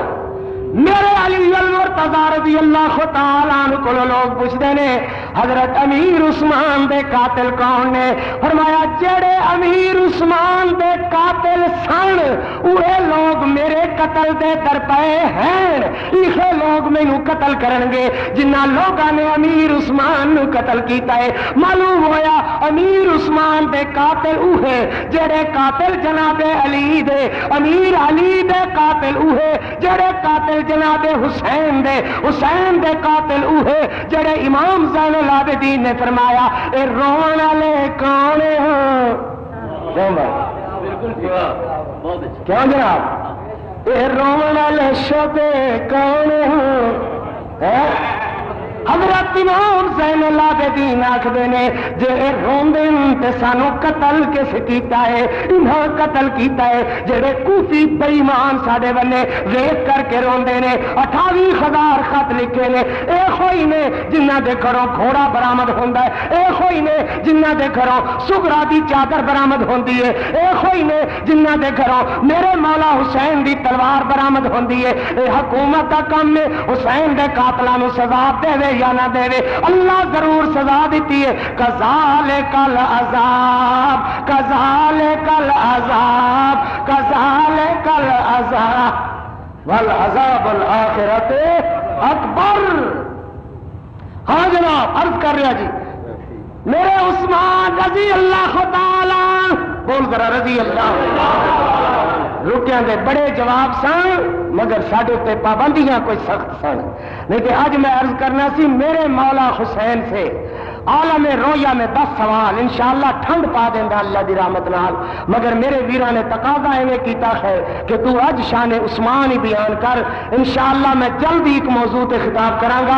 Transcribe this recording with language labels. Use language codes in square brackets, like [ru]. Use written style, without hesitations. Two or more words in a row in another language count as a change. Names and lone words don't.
[ur] میرے علی المرتضی [ar] رضی اللہ تعالیٰ عنہ [ur] کو لوگ پوچھتے ہیں حضرت امیر عثمان [pa] دے قاتل کون نے؟ فرمایا جڑے امیر عثمان دے قاتل سن اوہ لوگ میرے قتل دے درپے ہیں. یہ لوگ مینو قتل کرن گے جنہ لوگاں نے امیر عثمان نو قتل کیتا ہے. معلوم ہویا امیر عثمان دے قاتل اوہ جڑے قاتل جناب علی دے، امیر علی دے قاتل اوہ جڑے قاتل جناب حسین دے قاتل اوہے جڑے امام زین العابدین نے فرمایا اے رون والے کون ہیں؟ کیوں جناب اے رون والے شوتے کون ہیں؟ حضرت امام زین العابدین آکھدے نے جے روندے تے سانو قتل کس کیتا ہے؟ انہاں قتل کیتا ہے جڑے کوفی بے ایمان ساڈے بنے ویکھ کر کے روندے نے. 28,000 خط لکھے نے. اے ہوئی نے جنہاں دے گھروں گھوڑا برآمد ہوندا ہے، اے ہوئی نے جنہاں دے گھروں سغرا دی چادر برآمد ہوندی ہے، اے ہوئی نے جنہاں دے گھروں میرے مولا حسین دی تلوار برآمد ہوندی ہے. اے حکومت دا کام ہے حسین دے قاتلاں نوں سزا دے یا نہ دے. اللہ ضرور سزا دیتی ہے. [ar] کذالک العذاب کذالک العذاب کذالک العذاب والعذاب الآخرۃ اکبر. [pa] ہاں جناب عرض کر رہا جی میرے عثمان [ar] رضی اللہ تعالی [pa] بول ذرا رضی اللہ رکیاں دے بڑے جواب سن مگر ساڈے تے پابندیاں کوئی سخت سن. لیکن اج میں عرض کرنا سی میرے مولا حسین سے عالم رویا میں 10 سوال انشاءاللہ ٹھنڈ پا دیں گا اللہ دی رحمت نال. مگر میرے ویراں نے تقاضا ایویں کیتا ہے کہ تو اج شان عثمان ہی بیان کر. انشاءاللہ میں جلدی ایک موضوع تے خطاب کراں گا.